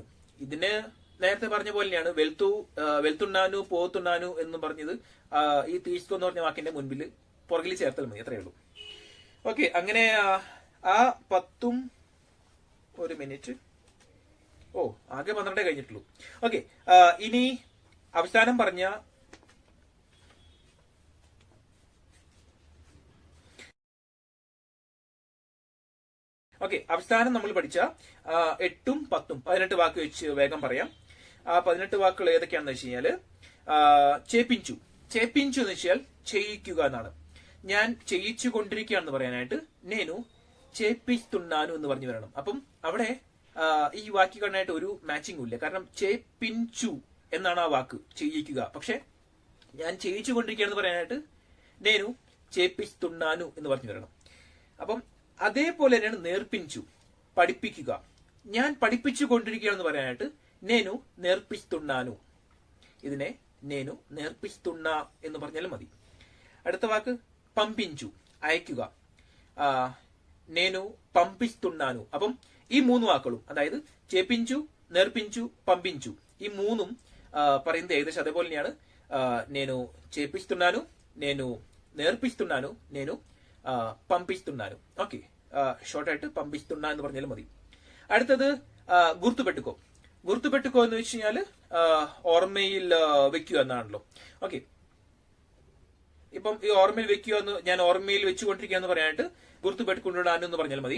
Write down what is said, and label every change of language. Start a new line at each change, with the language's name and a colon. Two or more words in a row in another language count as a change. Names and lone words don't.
Malayalam: ഇതിന് നേരത്തെ പറഞ്ഞ പോലെയാണ്
Telugu: వెళ్తున్నాను పోతున్నాను
Malayalam: എന്ന് പറഞ്ഞത്. ഈ തീസ്കോ എന്ന് പറഞ്ഞ വാക്കിന്റെ മുൻപിൽ പുറകിൽ ചേർത്താൽ മതി, അത്രയേ ഉള്ളൂ. ഓക്കെ, അങ്ങനെ ആ 10 ഒരു മിനിറ്റ്, ആകെ 12 കഴിഞ്ഞിട്ടുള്ളൂ. ഓക്കെ, ഇനി അവസാനം പറഞ്ഞ അവസാനം നമ്മൾ പഠിച്ച 8ഉം 10ഉം 18 വാക്ക് വെച്ച് വേഗം പറയാം. ആ 18 വാക്കുകൾ ഏതൊക്കെയാണെന്ന് വെച്ച് കഴിഞ്ഞാല് ചേപ്പിഞ്ചു. ചേപ്പിഞ്ചു എന്ന് വെച്ചാൽ ചെയ്യിക്കുക എന്നാണ്. ഞാൻ ചെയ്യിച്ചു കൊണ്ടിരിക്കുകയാണെന്ന് പറയാനായിട്ട്
Telugu: నేను చేపిస్తున్నాను
Malayalam: എന്ന് പറഞ്ഞു വരണം. അപ്പം അവിടെ ഈ വാക്യഘടനയായിട്ട് ഒരു മാച്ചിങ്ങും ഇല്ല. കാരണം ചേപ്പിഞ്ചു എന്നാണ് ആ വാക്ക്, ചെയ്യിക്കുക. പക്ഷെ ഞാൻ ചെയ്യിച്ചു കൊണ്ടിരിക്കുകയാണെന്ന് പറയാനായിട്ട്
Telugu: నేను చేపిస్తున్నాను
Malayalam: എന്ന് പറഞ്ഞു വരണം. അപ്പം അതേപോലെ തന്നെയാണ് നേർപ്പിഞ്ചു, പഠിപ്പിക്കുക. ഞാൻ പഠിപ്പിച്ചു കൊണ്ടിരിക്കുകയാണെന്ന് പറയാനായിട്ട്
Telugu: నేను నేర్పిస్తున్నాను.
Malayalam: ഇതിനെ
Telugu: నేను నేర్పిస్తున్నా
Malayalam: എന്ന് പറഞ്ഞാലും മതി. അടുത്ത വാക്ക് పంపించు, അയക്കുക.
Telugu: నేను పంపిస్తున్నాను.
Malayalam: അപ്പം ഈ 3 വാക്കുകളും, അതായത് ചേപ്പിഞ്ചു, നേർപ്പിഞ്ചു, పంపించു, ഈ 3ഉം പറയുന്നത് ఏకదేశం അതേപോലെ തന്നെയാണ്.
Telugu: నేను చేపిస్తున్నాను, నేను నేర్పిస్తున్నాను, నేను పంపిస్తున్నాను.
Malayalam: ഓക്കെ, ഷോർട്ട് ആയിട്ട് పంపిస్తున్నా എന്ന് പറഞ്ഞാലും മതി. അടുത്തത് ഗുർത്തുപെട്ടുക്കോ. ഗുർത്തുപെട്ടുക്കോ എന്ന് വെച്ച് കഴിഞ്ഞാൽ ഓർമ്മയിൽ വെക്കുക എന്നാണല്ലോ. ഓക്കെ, ഇപ്പം ഈ ഓർമ്മയിൽ വെക്കുക എന്ന്, ഞാൻ ഓർമ്മയിൽ വെച്ചുകൊണ്ടിരിക്കുക എന്ന് പറയാനായിട്ട് ഗുർത്തുപെട്ടുകൊണ്ടിടാൻ എന്ന് പറഞ്ഞാൽ മതി.